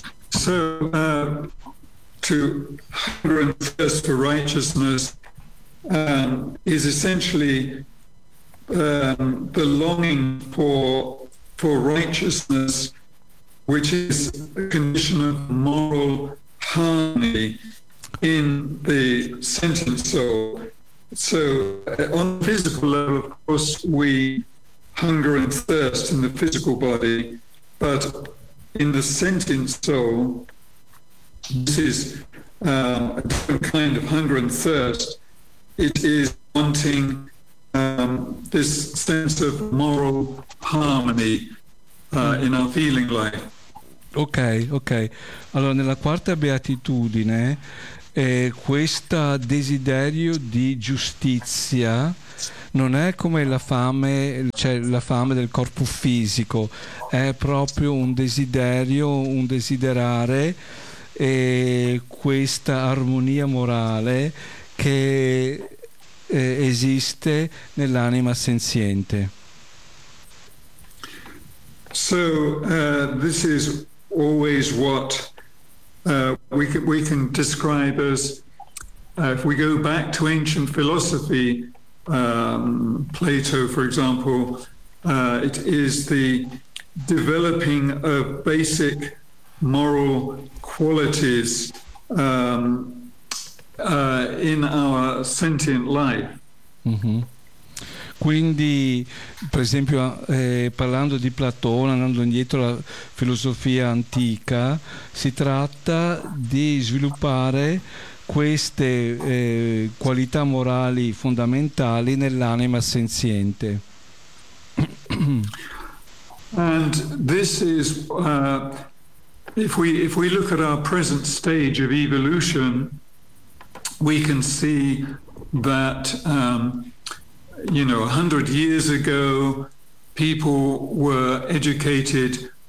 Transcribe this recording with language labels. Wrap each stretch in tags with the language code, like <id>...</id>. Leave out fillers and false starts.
<en>So, to hunger and thirst for righteousness is essentially the longing for righteousness, which is a condition of moral harmony in the sentient soul. So on the physical level, of course, we hunger and thirst in the physical body, but in the sentient soul, this is a different kind of hunger and thirst. It is wanting this sense of moral harmony in our feeling life. Ok.</en> <it>Allora, nella quarta beatitudine, questo desiderio di giustizia non è come la fame, cioè la fame del corpo fisico, è proprio un desiderio, un desiderare, e questa armonia morale che esiste nell'anima senziente.</it> <en>So this is always what we can describe as, if we go back to ancient philosophy, Plato, for example, it is the developing of basic moral qualities in our sentient life. Mm-hmm.</en> <it>Quindi, per esempio, parlando di Platone, andando indietro alla filosofia antica, si tratta di sviluppare queste qualità morali fondamentali nell'anima senziente.</it> <en>And this is if we look at our present stage of evolution, we can see that you know, 100 years ago, people were educated.</en>